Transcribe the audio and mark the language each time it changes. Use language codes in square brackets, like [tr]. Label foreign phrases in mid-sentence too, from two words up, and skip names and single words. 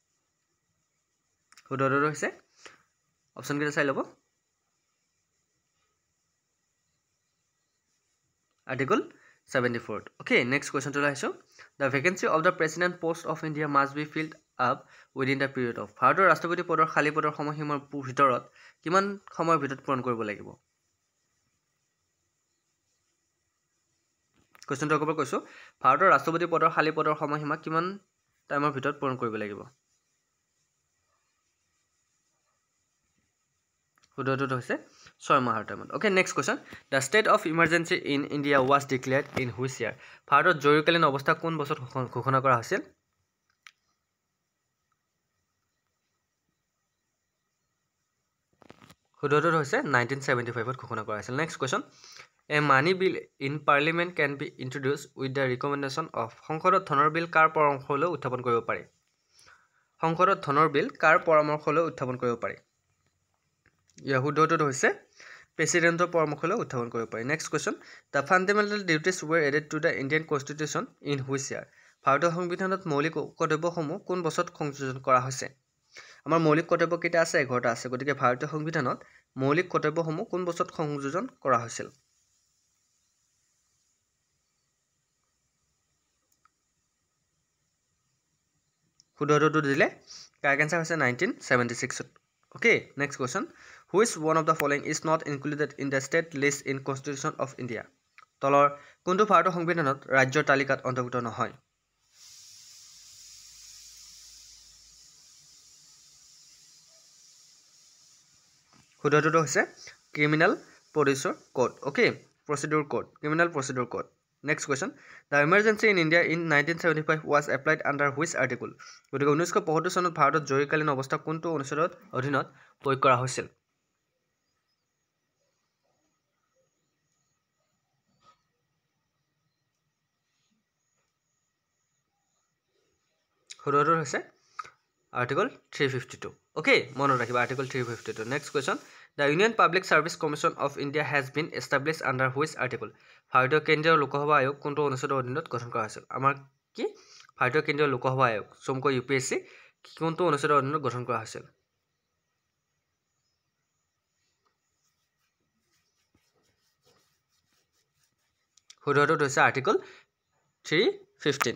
[as] শুদ্ধটো হৈছে অপশ্যনকেইটা চাই ল'ব Article 74. [en] Okay, next question to আহিছো. The vacancy of the president post of India must be filled up within the period of. [as] ভাৰতৰ ৰাষ্ট্ৰপতি পদৰ খালী পদৰ সময়সীমাৰ ভিতৰত কিমান সময়ৰ ভিতৰত পূৰণ কৰিব লাগিব? কোৱেশ্চনটো আকৌ কৈছো, ভাৰতৰ ৰাষ্ট্ৰপতি পদৰ খালী পদৰ সময়সীমা কিমান টাইমৰ ভিতৰত পূৰণ কৰিব লাগিব? শুদ্ধটো হৈছে 6 মাহৰ টাইমত। [en] Okay, next question. The state of emergency in India was declared in which year? [as] ভাৰতত জৰুৰীকালীন অৱস্থা কোন বছৰত ঘোষণা কৰা হৈছিল? শুদ্ধটো হৈছে 1975 ঘোষণা কৰা হৈছিল। [en] Next question. A money bill in parliament can be introduced with the recommendation of. [as] সংসদত ধনৰ বিল কাৰ পৰামৰ্শলৈ উত্থাপন কৰিব পাৰি? সংসদত ধনৰ বিল কাৰ পৰামৰ্শলৈ উত্থাপন কৰিব পাৰি? ইয়াৰ শুদ্ধটো হৈছে প্ৰেচিডেণ্টৰ পৰামৰ্শলৈ উত্থাপন কৰিব পাৰি। [en] Next question, the fundamental duties were added to the Indian constitution in which year? [as] ভাৰতীয় সংবিধানত মৌলিক কৰ্তব্যসমূহ কোন বছৰত সংযোজন কৰা হৈছে? আমাৰ মৌলিক কৰ্তব্য কেইটা আছে? 11টা আছে। গতিকে ভাৰতীয় সংবিধানত মৌলিক কৰ্তব্যসমূহ কোন বছৰত সংযোজন কৰা হৈছিল? শুদ্ধটো দিলে [en] correct answer [as] হৈছে 1976। [en] Okay, next question. Which one of the following is not included in the state list in Constitution of India? [as] তলৰ কোনটো ভাৰতৰ সংবিধানত ৰাজ্যৰ তালিকাত অন্তৰ্ভুক্ত নহয়? শুদ্ধটো হৈছে [en] criminal procedure code. Okay, procedure code, criminal procedure code. Next question. The emergency in India in 1975 was applied under which article? [as] গতিকে 1975 চনত ভাৰতত জৰুৰীকালীন অৱস্থা কোনটো অনুচ্ছেদৰ অধীনত প্ৰয়োগ কৰা হৈছিল? শুদ্ধটো হৈছে Article 352. Okay, মনত ৰাখিবা Article 352. [en] Next question. The Union Public Service Commission of India has been established under which article? [as] ভাৰতীয় কেন্দ্ৰীয় লোকসভা আয়োগ কোনটো অনুচ্ছেদৰ অধীনত গঠন কৰা হৈছিল? আমাৰ কি ভাৰতীয় কেন্দ্ৰীয় লোকসভা আয়োগ চমুকৈ UPSC কোনটো অনুচ্ছেদৰ অধীনত গঠন কৰা হৈছিল? শুদ্ধটো হৈছে Article 315.